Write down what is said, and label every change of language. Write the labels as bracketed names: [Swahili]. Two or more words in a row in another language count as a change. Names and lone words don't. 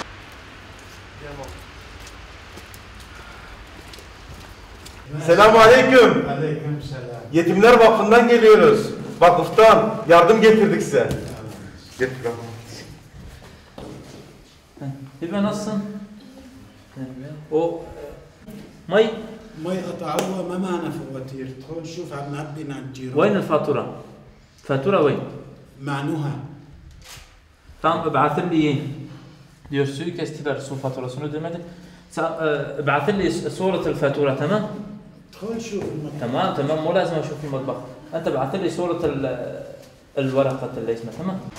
[Turkish] Selamünaleyküm. Aleykümselam. Yetimler Vakfı'ndan geliyoruz. Vakıftan yardım getirdik size. Getir bakalım. Hilmi nasılsın? O مي [Arabic] مي قطعوها ما معنا فواتير هون شوف عم نعبي عند الجيران وين الفاتورة؟ فاتورة وين؟ مع نهى [Turkish] Tamam [Arabic] ابعث لي [Turkish] diyor suyu kestiler su faturasını ödemedi. [Arabic] ابعث لي صورة الفاتورة تمام؟ هون شوف المطبخ تمام تمام مو لازم اشوف المطبخ. انت ابعث لي صورة الورقة اللي اسمها تمام؟